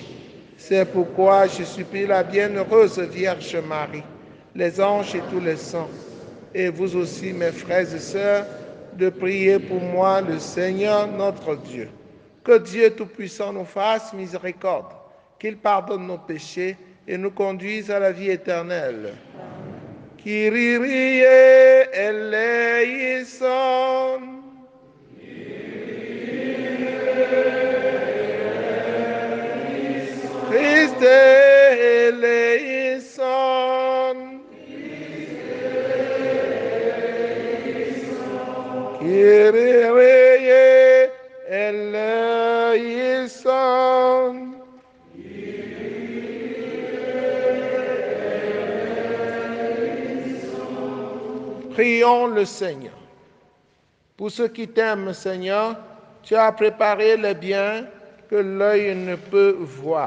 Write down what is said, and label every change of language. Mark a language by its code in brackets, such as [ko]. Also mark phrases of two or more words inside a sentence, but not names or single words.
[fr] C'est pourquoi je supplie la bienheureuse Vierge Marie, les anges et tous les saints, et vous aussi, mes frères et sœurs, de prier pour moi le Seigneur notre Dieu. Que Dieu Tout-Puissant nous fasse miséricorde, qu'il pardonne nos péchés et nous conduise à la vie éternelle. [el] Kyrie eleison. Christe eleison. Kyrie eleison. [fr] Prions le Seigneur. Pour ceux qui t'aiment, Seigneur, tu as préparé les biens que l'œil ne peut voir.